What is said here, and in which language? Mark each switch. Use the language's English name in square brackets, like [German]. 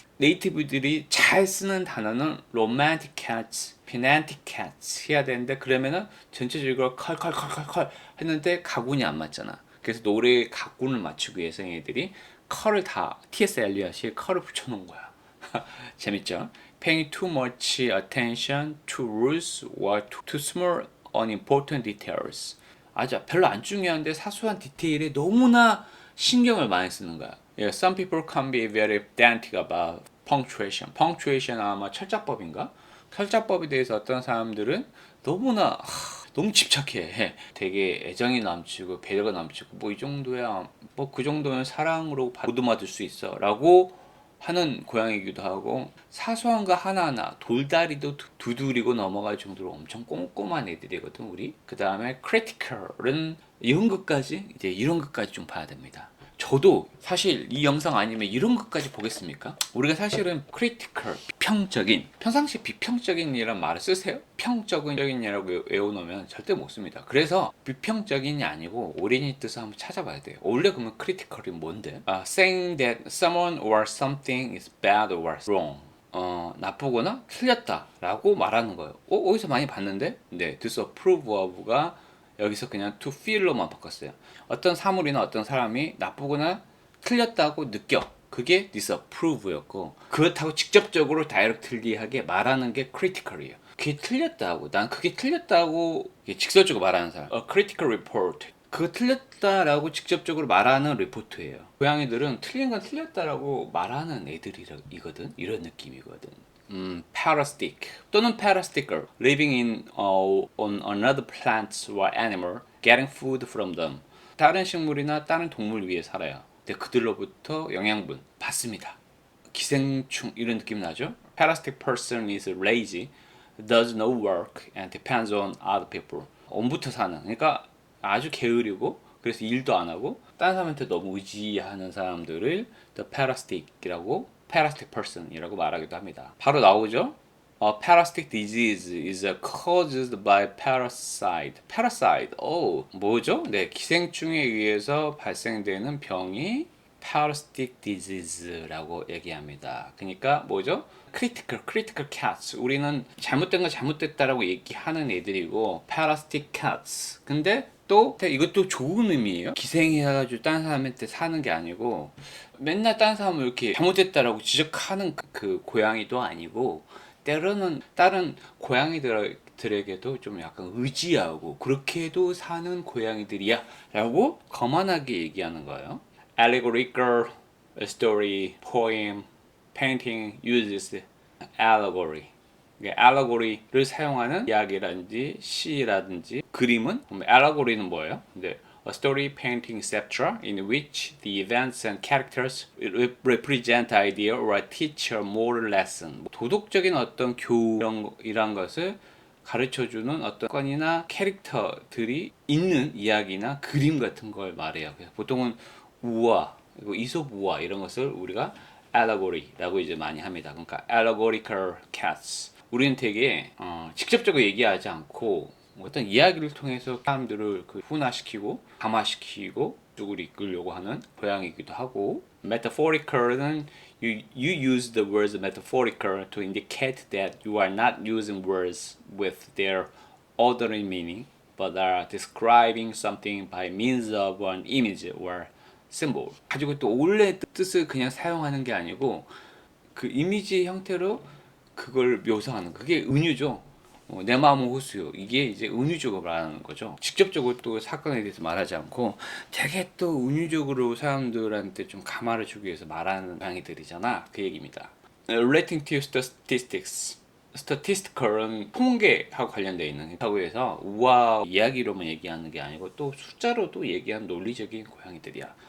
[Korean] 네이티브들이 잘 쓰는 단어는 [English] romantic cats, pedantic cats [Korean] 해야 되는데 그러면은 전체적으로 컬 했는데 가군이 안 맞잖아. 그래서 노래의 가군을 맞추기 위해서 얘들이 컬을 다 T.S. 엘리엇이 컬을 붙여놓은 거야. 재밌죠? [English] Paying too much attention to rules or too small unimportant details. [Korean] 아주 별로 안 중요한데 사소한 디테일에 너무나 신경을 많이 쓰는 거야. [English] Yeah, some people can be very pedantic about punctuation. [Korean] punctuation 아마 철자법인가? 철자법에 대해서 어떤 사람들은 너무나 너무 집착해. 되게 애정이 넘치고 배려가 넘치고 뭐 이 정도야 뭐 그 정도면 사랑으로 보듬어줄 수 있어라고 하는 고양이기도 하고 사소한 거 하나하나 돌다리도 두드리고 넘어갈 정도로 엄청 꼼꼼한 애들이거든 우리. 그 다음에 critical은 이런 것까지 이제 이런 것까지 좀 봐야 됩니다. 저도 사실 이 영상 아니면 이런 것까지 보겠습니까? 우리가 사실은 critical, 비평적인, 평상시 비평적인이란 말을 쓰세요? 평적인이라고 외워놓으면 절대 못 씁니다. 그래서 비평적인이 아니고 오리지널 뜻을 한번 찾아봐야 돼요. 원래 그러면 critical이 뭔데? [English] Saying that someone or something is bad or wrong. [Korean] 나쁘거나 틀렸다 라고 말하는 거예요. 어디서 많이 봤는데? 네, disapprove of가 여기서 그냥 to feel로만 바꿨어요. 어떤 사물이나 어떤 사람이 나쁘거나 틀렸다고 느껴. 그게 disapprove였고 그렇다고 직접적으로 다이렉트리하게 말하는 게 critical이에요. 그게 틀렸다고 난 그게 틀렸다고 직설적으로 말하는 사람 a critical report 그거 틀렸다라고 직접적으로 말하는 리포트예요. 고양이들은 틀린 건 틀렸다라고 말하는 애들이거든. 이런 느낌이거든. [English] parasitic 또는 parasitical, living in on another plant or animal, getting food from them. [Korean] 다른 식물이나 다른 동물 위에 살아요. 근데 그들로부터 영양분 받습니다. 기생충 이런 느낌 나죠? [English] Parasitic person is lazy, does no work and depends on other people. [Korean] 온부터 사는, 그러니까 아주 게으르고 그래서 일도 안 하고 다른 사람한테 너무 의지하는 사람들을 the parasitic이라고 parasitic person이라고 말하기도 합니다. 바로 나오죠? [English] Parasitic disease is caused by parasite. [Korean] parasite. 뭐죠? 네, 기생충에 의해서 발생되는 병이 parasitic disease라고 얘기합니다. 그러니까 뭐죠? critical cats. 우리는 잘못된 거 잘못됐다라고 얘기하는 애들이고 parasitic cats. 근데 또 이것도 좋은 의미예요. 기생해가지고 다른 사람한테 사는 게 아니고 맨날 다른 사람을 이렇게 잘못됐다라고 지적하는 그 고양이도 아니고 때로는 다른 고양이들에게도 좀 약간 의지하고 그렇게도 사는 고양이들이야 라고 거만하게 얘기하는 거예요. [English] Allegorical story, poem, painting uses allegory. [Korean] allegory를 사용하는 이야기라든지 시라든지 그림은 allegory는 뭐예요? 근데 [English] a story, painting, etc., in which the events and characters represent idea or teach a moral lesson. [Korean] 도덕적인 어떤 교훈이란 것을 가르쳐주는 어떤 건이나 캐릭터들이 있는 이야기나 그림 같은 걸 말해요. 그래서 보통은 우화, 이솝 우화 이런 것을 우리가 allegory라고 이제 많이 합니다. 그러니까 allegorical cats. 우리는 되게 직접적으로 얘기하지 않고 어떤 이야기를 통해서 사람들을 훈화시키고 감화시키고 쪽으로 이끌려고 하는 고양이기도 하고, [English] metaphorical은 you use the words metaphorical to indicate that you are not using words with their ordinary meaning but are describing something by means of an image or symbol. [Korean] 가지고 또 원래 뜻을 그냥 사용하는 게 아니고 그 이미지 형태로 그걸 묘사하는, 그게 은유죠. 내 마음은 호수요. 이게 이제 은유적으로 말하는 거죠. 직접적으로 또 사건에 대해서 말하지 않고 되게 또 은유적으로 사람들한테 좀 감화를 주기 위해서 말하는 방이들이잖아. 그 얘기입니다. [English] Relating to statistics. [Korean] statistical은 통계하고 관련되어 있는 사고에서 우화 이야기로만 얘기하는 게 아니고 또 숫자로도 얘기하는 논리적인 고양이들이야.